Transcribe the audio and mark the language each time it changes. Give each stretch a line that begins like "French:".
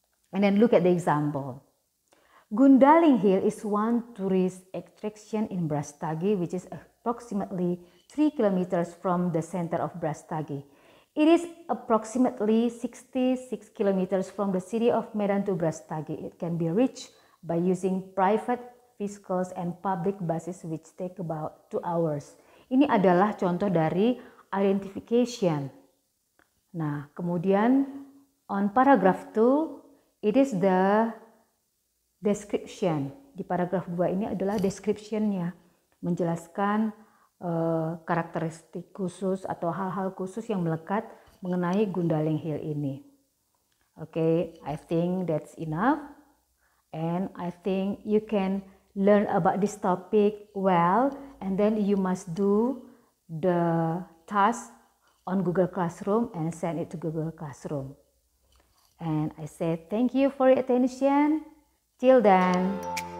English: And then look at the example. Gundaling Hill is one tourist attraction in Brastagi, which is approximately 3 kilometers from the center of Brastagi. It is approximately 66 kilometers from the city of Medan to Brastagi. It can be reached by using private vehicles and public buses which take about 2 hours.
Indonesian: Ini adalah contoh dari identification. Nah, kemudian
English: on paragraph 2, it is the description.
Indonesian: Di paragraf 2 ini adalah description-nya, menjelaskan karakteristik khusus atau hal-hal khusus yang melekat mengenai Gundaling Hill ini.
English: Okay, I think that's enough. And I think you can learn about this topic well, and then you must do the task on Google Classroom and send it to Google Classroom. And I say thank you for your attention. Till then.